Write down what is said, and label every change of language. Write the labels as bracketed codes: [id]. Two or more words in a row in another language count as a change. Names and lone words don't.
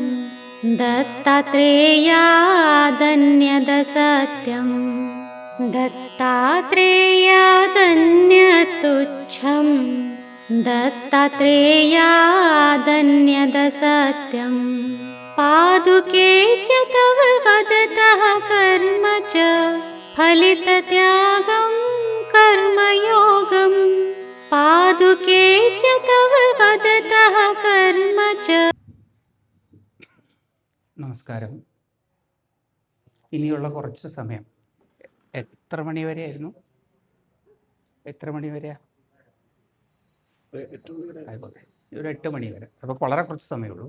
[sa] दत्तात्रेयादन्यदसत्यं दत्तात्रेयादन्यतुच्छं दत्तात्रेयादन्यदसत्यं पादुके च तव वदतः कर्म च फलितत्यागं कर्मयोगम् पादुके च तव वदतः कर्म च. [ml] നമസ്കാരം. ഇനിയുള്ള കുറച്ച് സമയം എത്ര മണി വരെയായിരുന്നു? എത്ര മണി വരെയാ? ആയിക്കോട്ടെ, ഒരു 8 മണി വരെ. അപ്പോൾ വളരെ കുറച്ച് സമയമുള്ളൂ.